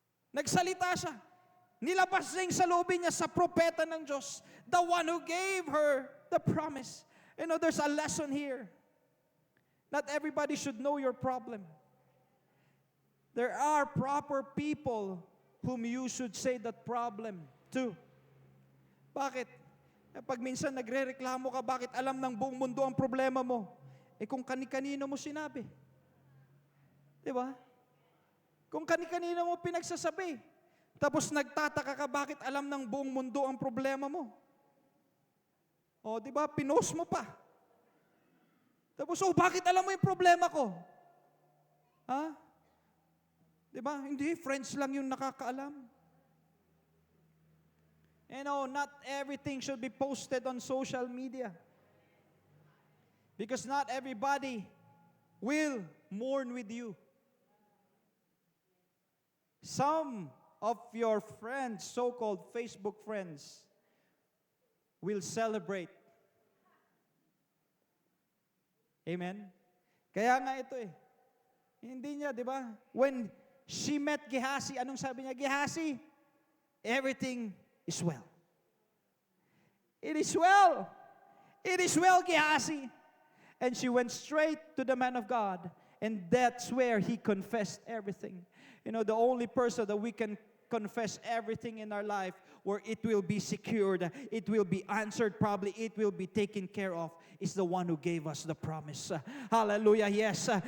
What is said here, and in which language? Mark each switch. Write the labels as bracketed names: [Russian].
[Filipino] Nagsalita siya. Nilabas niya yung salubin niya sa propeta ng Diyos, [English] the one who gave her the promise. You know, there's a lesson here. Not everybody should know your problem. There are proper people whom you should say that problem to. [Filipino] Bakit? Pag minsan nagre-reklamo ka, bakit alam ng buong mundo ang problema mo? Kung kani-kanino mo sinabi. Di ba? Kung kani-kanino mo pinagsasabi. Tapos nagtataka ka, bakit alam ng buong mundo ang problema mo? O, di ba? Pinost mo pa. Tapos, bakit alam mo yung problema ko? Ha? Di ba? Hindi, friends lang yung nakakaalam. [English] You know, not everything should be posted on social media. Because not everybody will mourn with you. Some of your friends, so-called Facebook friends, will celebrate. Amen? [Filipino] Kaya nga ito Hindi niya, di ba? [English] When she met Gehazi, [Filipino] anong sabi niya? [English] Gehazi, everything is well. It is well. It is well, Gehazi. And she went straight to the man of God. And that's where he confessed everything. You know, the only person that we can confess everything in our life where it will be secured, it will be answered, probably it will be taken care of, is the one who gave us the promise. Hallelujah, yes.